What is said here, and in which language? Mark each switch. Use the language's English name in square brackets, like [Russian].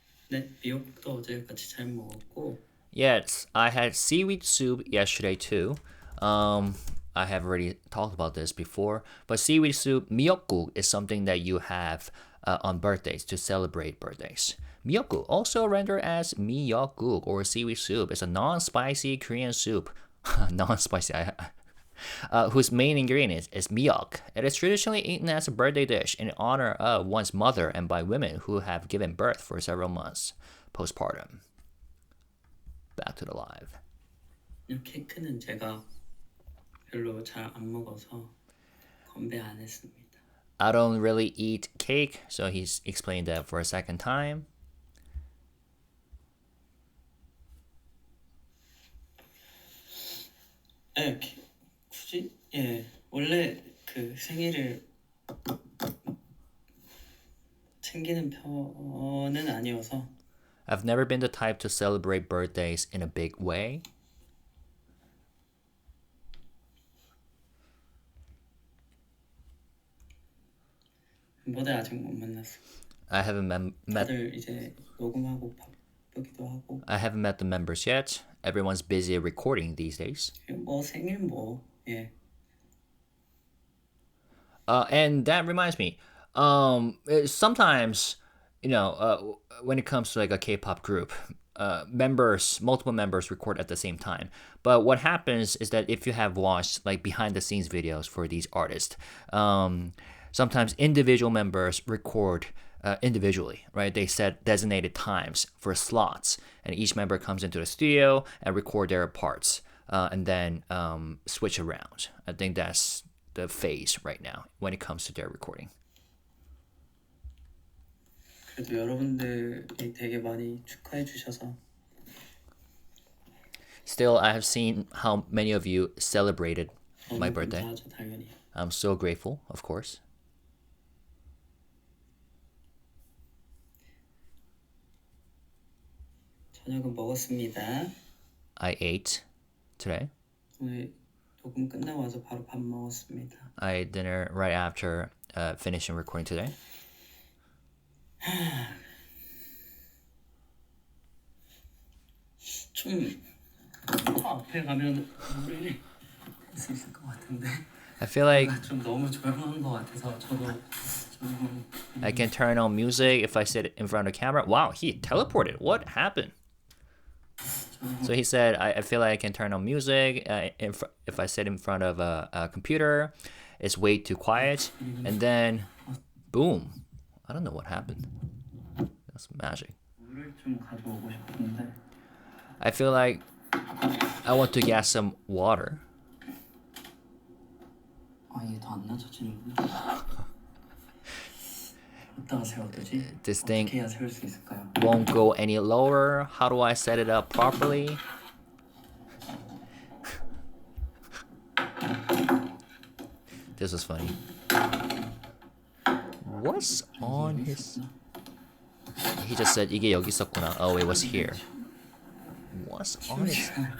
[Korean] 네, 미역국도 어제 같이 잘 먹었고 [English] Yes, I had seaweed soup yesterday too. I have already talked about this before, but seaweed soup, 미역국, is something that you have on birthdays to celebrate birthdays. 미역국, also rendered as 미역국 or seaweed soup, is a non-spicy Korean soup. Non-spicy, whose main ingredient is miyeok. It is traditionally eaten as a birthday dish in honor of one's mother and by women who have given birth for several months postpartum. Back to the live. [Korean] 케이크는 제가 별로 잘 안 먹어서 건배 안 했습니다. [English] I don't really eat cake, so he's explained that for a second time. [Korean] 네, 굳이 원래 그 생일을 챙기는 편은 아니어서. [English] I've never been the type to celebrate birthdays in a big way. [Korean] 멤버들 아직 못 만났어. [English] I haven't met [Korean] 다들 이제 녹음하고 바쁘기도 하고. [English] I haven't met the members yet. Everyone's busy recording these days. [Korean] 뭐 생일 뭐 예. [English] And that reminds me, sometimes, when it comes to like a K-pop group, multiple members record at the same time. But what happens is that if you have watched like behind the scenes videos for these artists, sometimes individual members record individually, right? They set designated times for slots, and each member comes into the studio and record their parts, and then switch around. I think that's the phase right now when it comes to their recording. [Korean] 그래도 여러분들이 되게 많이 축하해 주셔서. [English] Still, I have seen how many of you celebrated my birthday. [Korean] 감사하죠, 당연히. [English] I'm so grateful, of course. [Korean] 저녁은 먹었습니다. [English] I ate today. [Korean] 오늘 녹음 끝나고 와서 바로 밥 먹었습니다. [English] I ate dinner right after finishing recording today. [Korean] 좀 앞에 가면 노래를 할 수 있을 것 같은데. [English] I feel like [Korean] 좀 너무 조용한 것 같아서 저도 좀. [English] I can turn on music if I sit in front of the camera. Wow, he teleported. What happened? So he said, I feel like I can turn on music if I sit in front of a computer. It's way too quiet. And then, boom. I don't know what happened. That's magic. [Korean] 물을 좀 가져오고 싶은데. [English] I feel like I want to get some water. [Korean] 이게 더 안 낮아지는구나. 어디다가 세워야 되지? [English] This thing [Korean] 어떻게 해야 세울 수 있을까요? [English] won't go any lower. How do I set it up properly? This was funny. What's on his... He just said [Korean] 이게 여기 있었구나. [English] Oh, it was here. What's on his...